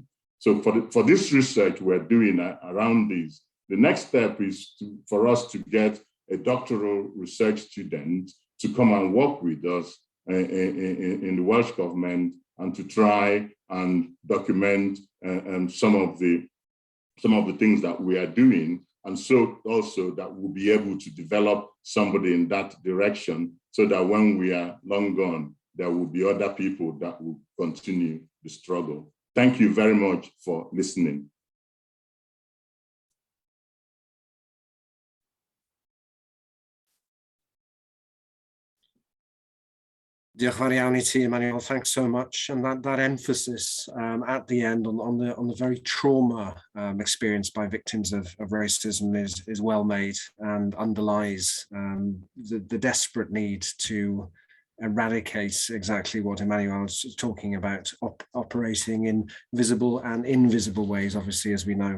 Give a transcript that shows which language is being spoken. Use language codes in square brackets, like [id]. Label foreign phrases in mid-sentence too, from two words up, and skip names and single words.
[en] So for this research we're doing around this, the next step is for us to get a doctoral research student to come and work with us in the Welsh government and to try and document some of the things that we are doing, and so also that we'll be able to develop somebody in that direction, so that when we are long gone, there will be other people that will continue the struggle. Thank you very much for listening. [cy] Diolch yn fawr iawn I ti, Emmanuel. [en] Thanks so much. And that emphasis at the end on the very trauma experienced by victims of racism is well made, and underlies the desperate need to eradicate exactly what Emmanuel is talking about, operating in visible and invisible ways, obviously, as we know.